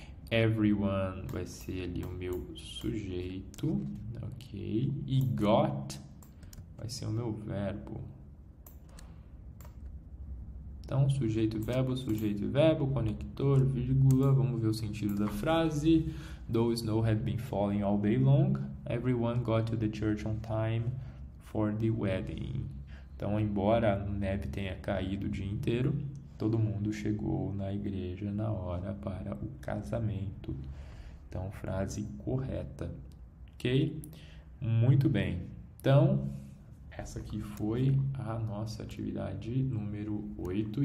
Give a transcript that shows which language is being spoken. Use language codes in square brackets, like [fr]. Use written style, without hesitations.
[pt] Everyone vai ser ali o meu sujeito. Ok. E got vai ser o meu verbo. Então, sujeito e verbo, conector, vírgula. Vamos ver o sentido da frase. [en] Though snow had been falling all day long, everyone got to the church on time for the wedding. [pt] Então, embora a neve tenha caído o dia inteiro, todo mundo chegou na igreja na hora para o casamento. Então, frase correta. Ok? Muito bem. Então, essa aqui foi a nossa atividade número 8.